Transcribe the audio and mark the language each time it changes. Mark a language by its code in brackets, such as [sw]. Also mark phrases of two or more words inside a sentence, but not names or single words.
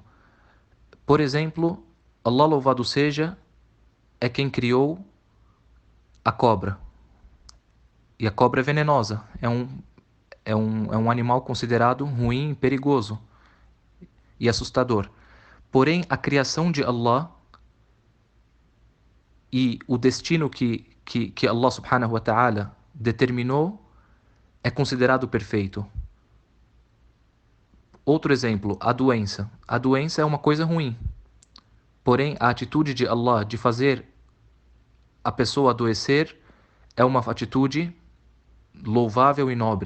[pt] Por exemplo, Allah louvado seja é quem criou a cobra. E a cobra é venenosa. É um animal considerado ruim, perigoso e assustador. Porém, a criação de Allah e o destino que [ar] الله سبحانه وتعالى [pt] determinou é considerado perfeito. Outro exemplo, a doença. A doença é uma coisa ruim. Porém, a atitude de Allah de fazer a pessoa adoecer é uma atitude louvável e nobre.